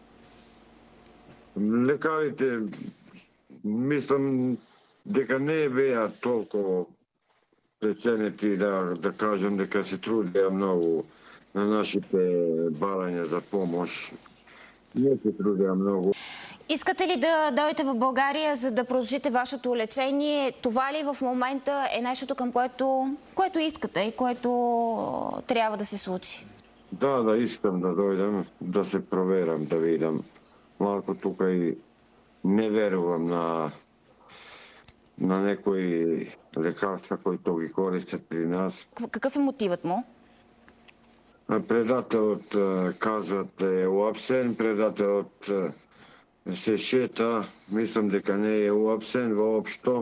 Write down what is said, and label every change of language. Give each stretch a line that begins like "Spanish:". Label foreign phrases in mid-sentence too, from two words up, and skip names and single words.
Macedonian: Лекарите, мислам дека не беа толку преценети да кажам дека се трудеа многу на нашите барања за помош. Не се трудеа многу.
Bulgarian: Искате ли да дойдете в България, за да продължите вашето лечение? Това ли в момента е нещото, към което искате и което трябва да се случи?
Macedonian: Да, искам да дојдам, да се проверам, да видам. Малко тука и не верувам на некои лекарства кои ги користат при нас.
Bulgarian: Какъв е мотивът му?
Macedonian: Предателот казват е уапсен, предателот се шета, мислам дека не е уапсен воопшто.